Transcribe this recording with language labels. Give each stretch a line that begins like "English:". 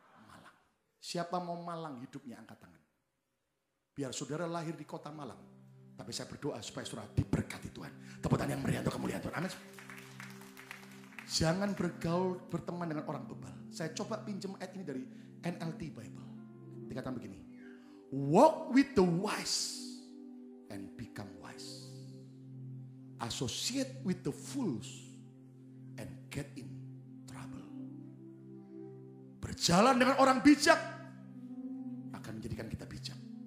Indonesian: Malang. Siapa mau malang hidupnya, angkat tangan. Biar saudara lahir di kota Malang. Tapi saya berdoa supaya saudara diberkati Tuhan. Tepuk tangan yang meriah untuk kemuliaan Tuhan. Amin. Jangan bergaul, berteman dengan orang bebal. Saya coba pinjam ayat ini dari NLT Bible. Dikatakan begini.
English: Walk with the wise and become wise. Associate with the fools and get in trouble.
Indonesian: Berjalan dengan orang bijak akan menjadikan kita bijak.